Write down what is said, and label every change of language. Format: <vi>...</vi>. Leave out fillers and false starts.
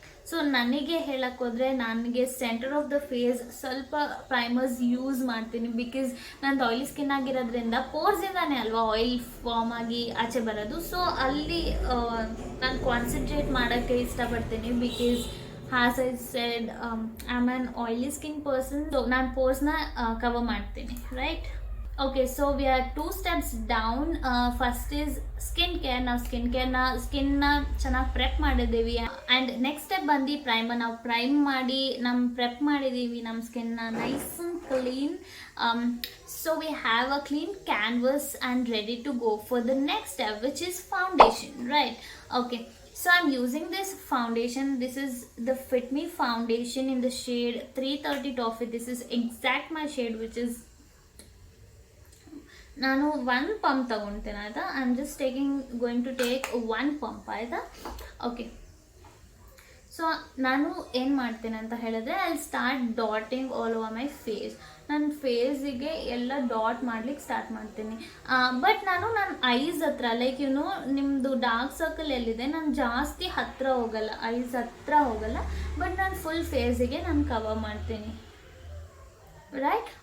<kn>So ನನಗೆ ಹೇಳೋಕ್ಕೋದ್ರೆ ನನಗೆ centre of the face ಸ್ವಲ್ಪ ಪ್ರೈಮರ್ಸ್ ಯೂಸ್ ಮಾಡ್ತೀನಿ. ಬಿಕಾಸ್ ನಂದು ಆಯಿಲಿ ಸ್ಕಿನ್ ಆಗಿರೋದ್ರಿಂದ ಪೋರ್ಸಿಂದಾನೇ ಅಲ್ವಾ ಆಯಿಲ್ ಫಾರ್ಮ್ ಆಗಿ ಆಚೆ ಬರೋದು. ಸೊ ಅಲ್ಲಿ ನಾನು ಕಾನ್ಸಂಟ್ರೇಟ್ ಮಾಡೋಕ್ಕೆ ಇಷ್ಟಪಡ್ತೀನಿ.</kn> <en>Because as I said I am an oily skin person.</en> <kn>So ನಾನು ಪೋರ್ಸ್ನ ಕವರ್ ಮಾಡ್ತೀನಿ, right.</kn> <en>Okay, so we are 2 steps down. First is skin care.</en> <kn>Now skin ಚೆನ್ನಾಗಿ ಪ್ರೆಪ್ ಮಾಡಿದ್ದೀವಿ. ಆ್ಯಂಡ್ ನೆಕ್ಸ್ಟ್ ಸ್ಟೆಪ್ ಬಂದು primer. ನಾವು prime ಮಾಡಿ prep ಮಾಡಿದ್ದೀವಿ ನಮ್ಮ ಸ್ಕಿನ್ನ nice and clean.</kn> <en>So we have a clean canvas and ready to go for the next step, which is foundation, right? Okay, so I'm using this foundation. This is the Fit Me foundation in the shade 330 Toffee. This is exact my shade, which is</en> <kn>ನಾನು 1 pump ತಗೊಳ್ತೇನೆ ಆಯಿತಾ.</kn> <en>I am just going to take 1 pump ಆಯಿತಾ.</en> <kn>Okay, so ನಾನು ಏನು ಮಾಡ್ತೇನೆ ಅಂತ ಹೇಳಿದ್ರೆ,</kn> <en>I start dotting all over my face.</en> <kn>ನನ್ನ ಫೇಸಿಗೆ ಎಲ್ಲ ಡಾಟ್ ಮಾಡ್ಲಿಕ್ಕೆ ಸ್ಟಾರ್ಟ್ ಮಾಡ್ತೀನಿ. ಬಟ್ ನನ್ನ ಐಸ್ ಹತ್ರ ನಿಮ್ಮದು ಡಾರ್ಕ್ ಸರ್ಕಲ್ ಎಲ್ಲಿದೆ, ನಾನು ಜಾಸ್ತಿ ಹತ್ತಿರ ಹೋಗಲ್ಲ, ಐಸ್ ಹತ್ರ ಹೋಗಲ್ಲ, ಬಟ್ ನಾನು ಫುಲ್ ಫೇಸಿಗೆ ನಾನು ಕವರ್ ಮಾಡ್ತೀನಿ, ರೈಟ್.</kn>